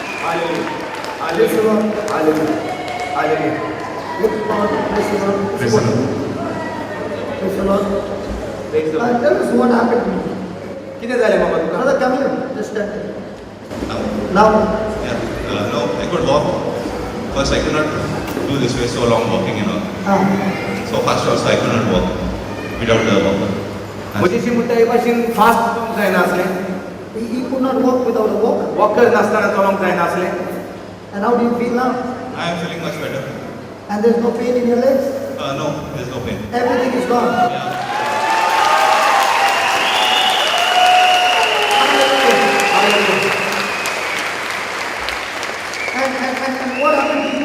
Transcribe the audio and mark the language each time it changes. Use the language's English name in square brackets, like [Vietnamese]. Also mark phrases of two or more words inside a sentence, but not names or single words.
[English] Praise the Lord. Hallelujah. Hallelujah. Look forward. Praise the Lord. Praise the Lord. Praise the Lord. Praise the Lord. Tell us what happened to me. [Konkani] किती झाले बाबा तुका? [English] Brother, come here. Just stand here. Now, Now, no, I could walk. First, I could not do this way so long walking, So fast also, I could not walk without the walker. [Konkani] म्हजेशी म्हणटा हे भाशेन फास्ट चलोवंक जायना आसलें. [English] he could not walk without a walker. [Konkani] वॉकर नासतना चलोवंक जायना आसलें. [English] And how do you feel now? I am feeling much better. And there's no pain in your legs? No, there's no pain. Everything is gone. And what happened to you?